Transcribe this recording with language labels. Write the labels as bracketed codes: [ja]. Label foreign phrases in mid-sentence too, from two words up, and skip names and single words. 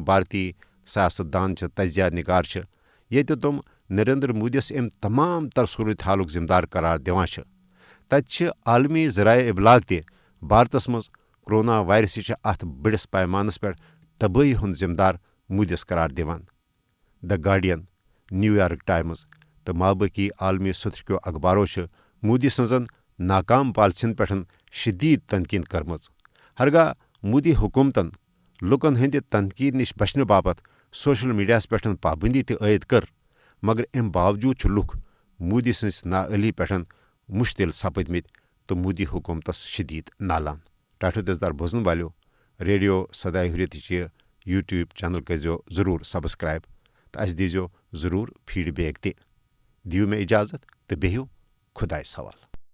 [ks] بھارتی سیاست دان چھ تجزیہ نگار چھ ییٚتہِ تم نریندر مودیس ام تمام تر صورت حالُک ذمہ دار قرار دِوان چھ تتہِ چھ عالمی ذرائع ابلاغ تہِ بھارتس مز کرونا وائرسٕچ اتھ بٔڑس پیمانس پٮ۪ٹھ تبٲہی ہُنٛد ذمہ دار مودیس قرار دِوان دی گارڈین نیو یارک ٹائمز تو مابقی عالمی سطرکیو اخبارو چھ مودی سنزن ناکام پالسین پٮ۪ٹھ شدید تنقید کٔرمٕژ ہرگاہ مودی حکومتن لُکن ہٕنٛدِ تنقید نش بچنہٕ باپت سوشل میڈیاہس پٮ۪ٹھ پابندی تہِ عائد کٔر مگر امہِ باوجوٗد چھِ لُکھ مودی سٕنٛز نااہلی پٮ۪ٹھ مشتعل سپٕدمٕتۍ تہٕ مودی حکومتس شدید نالان ٹاٹھو دزدار بوزن والو ریڈیو صدائے حریت چہِ یوٗٹیوب چینل کٔرزیو ضروٗر سبسکرائب تہٕ اسہِ دیٖزیو ضروٗر فیٖڈ بیک تہِ دِیِو مےٚ اجازت تہٕ بِہِو خۄدایس حوالہٕ